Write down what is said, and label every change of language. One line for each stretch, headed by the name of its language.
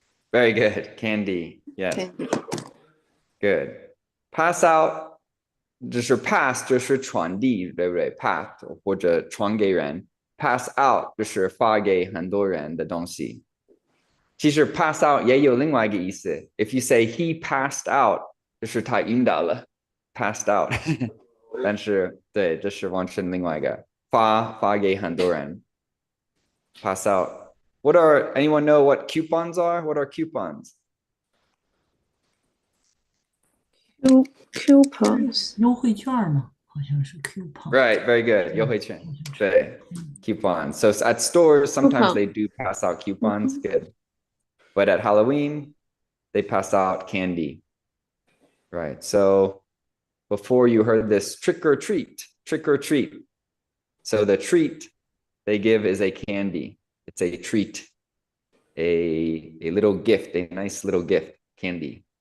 English: Very good. Candy. Yes. Candy. Good. Pass out
Chinese: 就是 pass 就是传递，对不对 ？pass 或者传给人 ，pass out 就是发给很多人的东西。其实 pass out 也有另外一个意思。
English: If you say he passed out，
Chinese: 就是他晕倒了
English: ，passed out 。
Chinese: 但是对，这是完全另外一个发给很多人 ，
English: pass out。 What are anyone know what coupons are? What are coupons? Coupons.
Chinese: 优惠券嘛，好像是 coupon。
English: Right, very good.
Chinese: 优惠券，对 coupons.
English: So at stores, sometimes they do pass out coupons. Good. But at Halloween, they pass out candy. Right. So before you heard this trick or treat, trick or treat. So the treat they give is a candy. It's a treat, a little gift, a nice little gift, candy.